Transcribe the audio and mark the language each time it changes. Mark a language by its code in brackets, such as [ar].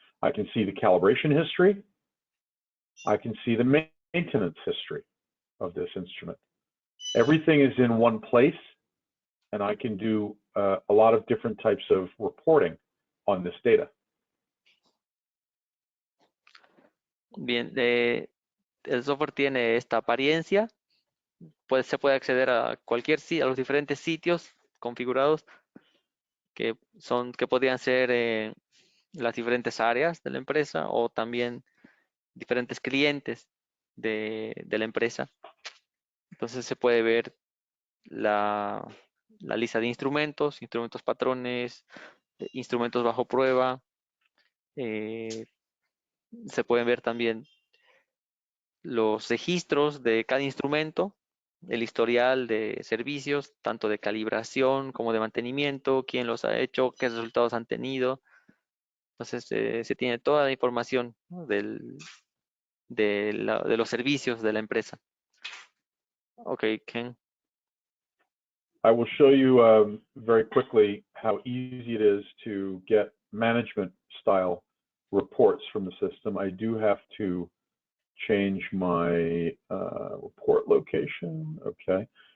[en] I can see the calibration history. I can see the maintenance history of this instrument. Everything is in one place, and I can do a lot of different types of reporting on this data. [es] Bien, el software tiene esta apariencia. Pues se puede acceder a a los diferentes sitios configurados que podrían ser las diferentes áreas de la empresa o también diferentes clientes de la empresa. Entonces se puede ver la lista de instrumentos patrones, instrumentos bajo prueba. Se pueden ver también los registros de cada instrumento, el historial de servicios, tanto de calibración como de mantenimiento, quién los ha hecho, qué resultados han tenido. Entonces se tiene toda la información, ¿no? de los servicios de la empresa. Ok, Ken. [en] I will show you very quickly how easy it is to get management style reports from the system, I do have to change my report location. Okay.